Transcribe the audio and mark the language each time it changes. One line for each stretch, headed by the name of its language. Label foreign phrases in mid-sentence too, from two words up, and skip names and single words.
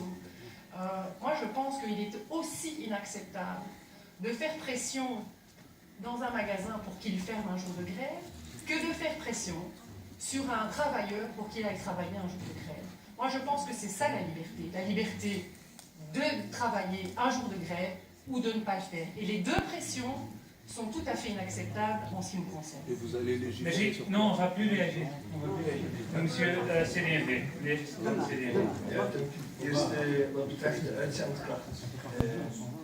French: Moi, je pense qu'il est aussi inacceptable de faire pression dans un magasin pour qu'il ferme un jour de grève que de faire pression sur un travailleur pour qu'il aille travailler un jour de grève. Moi, je pense que c'est ça la liberté de travailler un jour de grève ou de ne pas le faire. Et les deux pressions sont tout à fait inacceptables en ce qui me concerne. Et vous allez légiférer sur... Non, on ne va plus réagir. Monsieur CD&V, CD&V.
Dutch: Ja, eerst wat betreft de uitzendkracht.